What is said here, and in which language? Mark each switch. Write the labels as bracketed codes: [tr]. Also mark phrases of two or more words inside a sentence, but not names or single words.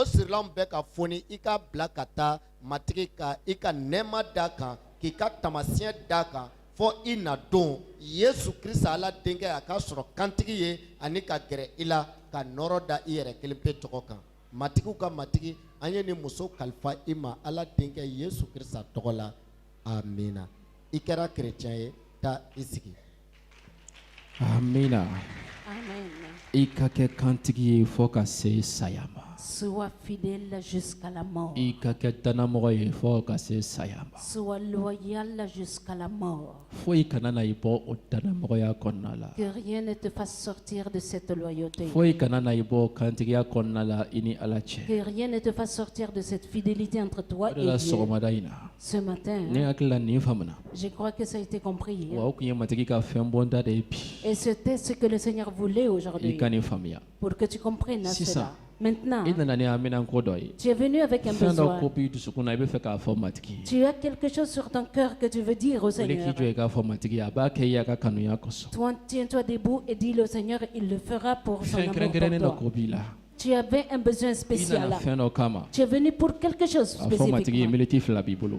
[bm] sirilan bɛɛ ka fɔni i ka bila ka taa matigi ka i ka nɛɛma d'a kan k'i ka tamasiyɛn d'a kan fɔ i na don Yesu Krista ala denkɛ a ka sɔrɔ kantigi ye ani ka gɛrɛ i la ka nɔrɔ da i yɛrɛ kelen pe tɔgɔ kan matigiw ka matigi an ye ni muso kalifa i ma ala denkɛ Yesu Krista tɔgɔ la amina i kɛra chrétien ye taa i sigi amina [fr] Amen. [bm] I ka kɛ kantigi ye fɔ ka se saya ma. [fr] Sois fidèle jusqu'à la mort. [bm] I ka kɛ danamɔgɔ ye fɔ ka se saya ma. [fr] Sois loyal jusqu'à la mort. [bm] Foyi kana na i bɔ o danamɔgɔya kɔnɔna la. [fr] Que rien ne te fasse sortir de cette loyauté. [bm] Foyi kana na i bɔ kantigiya kɔnɔna la i ni Ala cɛ. [fr] Que rien ne te fasse sortir de cette fidélité entre toi et Dieu. [bm] Sɔgɔmada in na. [fr] Ce matin, [bm] Ne hakili la nin faamuna. [fr] je crois que ça a été compris. [bm] Wa o kun ye matigi ka fɛn bɔnda de ye bi. [fr] Et c'était ce que le Seigneur voulait [bm] I [fr] aujourd'hui. [bm] ka nin faamuya. [fr] Pour que tu comprennes [bm] Sisan. [fr] cela. Maintenant, [bm] I nana ni amina ko dɔ ye. [fr] tu es venu avec un [bm] Fɛn dɔ [fr] besoin. [bm] ko b'i dusukun na i bɛ fɛ k'a fɔ matigi ye. [fr] Tu as quelque chose sur ton cœur que tu veux dire au [bm] Wele [fr] Seigneur. [bm] k'i jɔ i k'a fɔ matigi ye a b'a kɛ i y'a ka kanuya kosɔn. [fr] Toi, tiens-toi debout et dis-le au Seigneur, il le fera pour son [bm] Fɛn [fr] amour [bm] kɛrɛnkɛrɛnnen [fr] pour [bm] dɔ [fr] toi. [bm] ko b'i la. [fr] Tu avais un besoin [bm] I [fr] spécial. [bm] nana fɛn dɔ kama. [fr] Tu es venu pour quelque chose [bm] A fɔ matigi ye [fr] spécifiquement. [bm] miniti 2 b'i bolo.